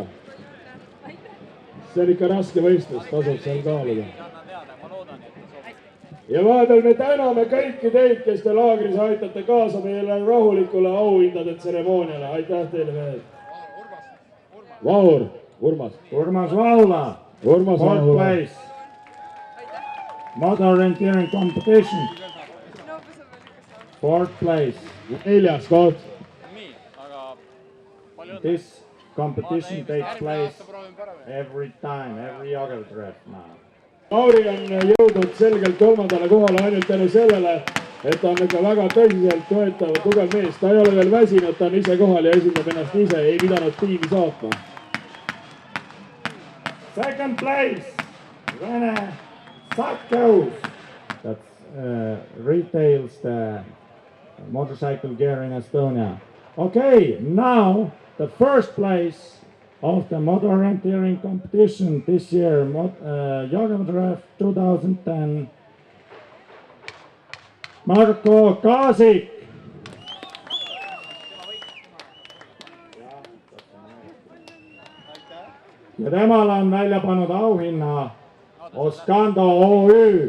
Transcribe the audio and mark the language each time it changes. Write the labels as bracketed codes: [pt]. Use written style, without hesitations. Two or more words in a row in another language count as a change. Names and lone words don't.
[et] See on ikka raske võistlus, tasub seal kaaluda. Ja vahepeal me täname kõiki teid, kes te laagris aitate kaasa meile rahulikule auhindade tseremooniale. Aitäh teile mehed. Vahur, Urmas. Urmas Vaula. [en] Fourth place. Motor-orienteering competition. 4th place. [et] 4. koht. [en] This competition takes place every time, every Jõgeva now. [et] Lauri on jõudnud selgelt 3. kohale ainult tänu sellele, et ta on ikka väga tõsiselt võetav tugev mees. Ta ei ole veel väsinud, ta on ise kohal ja esindab ennast ise, ei pidanud tiimi saatma. [en] 2nd place, Rene Sakkaus. That retails the motorcycle gear in Estonia. Okay, now the 1st place of the motor-orienteering competition this year, Jõgeva Draft 2010, Marko Kaasik. [et] Ja temal on välja pannud auhinna Oskando OÜ.